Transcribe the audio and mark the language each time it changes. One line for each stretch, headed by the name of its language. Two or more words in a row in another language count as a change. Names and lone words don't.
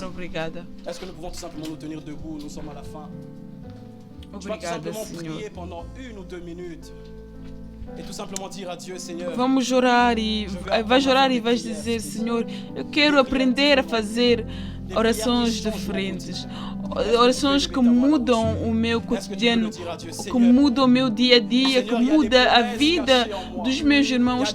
Portuguese: obrigada.
French: Est-ce que nous pouvons tout simplement nous tenir debout? Nous sommes à la fin. Tu vas tout
Portuguese: Obrigada,
French: simplement
Portuguese: Senhor.
French: prier pendant 1 ou 2 minutes. Et tout simplement dire à Dieu, Seigneur,
Portuguese: Vamos orar e vais orar e vais dizer, Senhor, eu quero aprender a fazer orações diferentes, orações que mudam o meu cotidiano, que mudam o meu dia a dia, que muda a vida dos meus irmãos.